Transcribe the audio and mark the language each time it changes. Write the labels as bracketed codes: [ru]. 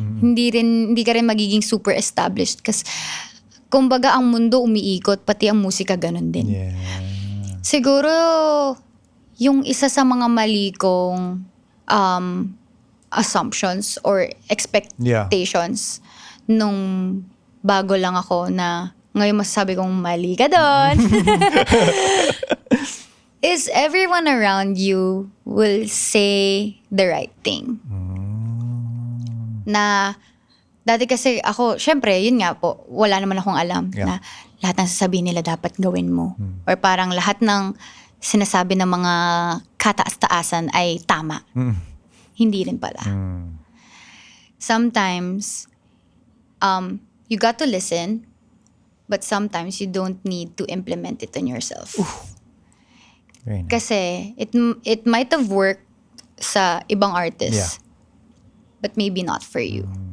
[tl] Hindi ka rin magiging super established. Kasi, kumbaga, ang mundo umiikot, pati ang musika ganun din. [en] Yeah. [tl] Siguro, yung isa sa mga mali kong [en] assumptions or expectations [tl] nung bago lang ako na ngayon masasabi kong mali ka doon. [en] Is everyone around you will say the right thing. [tl] Na dati kasi ako, syempre, yun nga po, wala naman akong alam na lahat ng sasabihin nila dapat gawin mo. Or parang lahat ng sinasabi ng mga kataas-taasan ay tama. Hindi rin pala. [en] Sometimes, you got to listen, but sometimes you don't need to implement it on yourself. Very nice. [tl] Kasi [en] it might have worked [tl] sa ibang [en] artists, but maybe not for you.